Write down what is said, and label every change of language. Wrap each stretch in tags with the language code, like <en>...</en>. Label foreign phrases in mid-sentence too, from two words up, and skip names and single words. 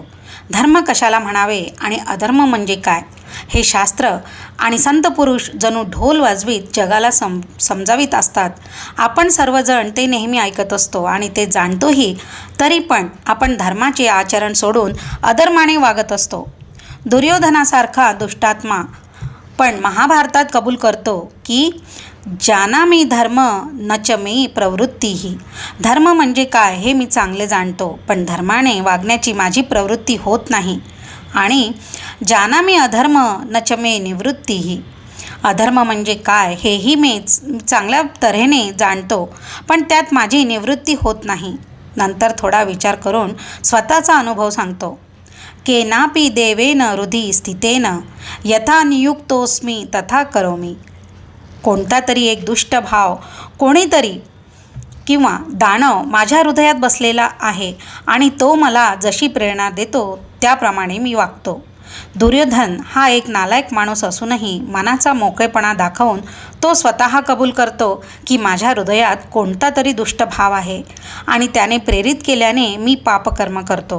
<mr>धर्म कशाला म्हणावे आणि अधर्म म्हणजे काय हे शास्त्र आणि संत पुरुष जणू ढोल वाजवीत जगाला समजावीत असतात. आपण सर्वजण ते नेहमी ऐकत असतो आणि ते जाणतोही, तरी पण आपण धर्माचे आचरण सोडून अधर्माने वागत असतो. दुर्योधनासारखा दुष्टात्मा पण महाभारतात कबूल करतो की</mr> <sa>जानामि धर्म न च मे प्रवृत्तीही.</sa> <mr>धर्म म्हणजे काय हे मी चांगले जाणतो, पण धर्माने वागण्याची माझी प्रवृत्ती होत नाही.</mr> <sa>आणि जानामि अधर्म न च मे निवृत्तीही.</sa> <mr>अधर्म म्हणजे काय हेही मी चांगल्या तऱ्हेने जाणतो, पण त्यात माझी निवृत्ती होत नाही. नंतर थोडा विचार करून स्वतःचा अनुभव सांगतो.</mr> <sa>केनापि देवेन हृदि स्थितेन यथा नियुक्तोस्मी तथा करोमी.</sa> <mr>कोणता तरी एक दुष्ट भाव, कोणीतरी किंवा दानव माझ्या हृदयात बसलेला आहे आणि तो मला जशी प्रेरणा देतो त्याप्रमाणे मी वागतो. दुर्योधन हा एक नालायक माणूस असूनही मनाचा मोकळेपणा दाखवून तो स्वतः कबूल करतो की माझ्या हृदयात कोणता तरी दुष्ट भाव आहे आणि त्याने प्रेरित केल्याने मी पापकर्म करतो.</mr>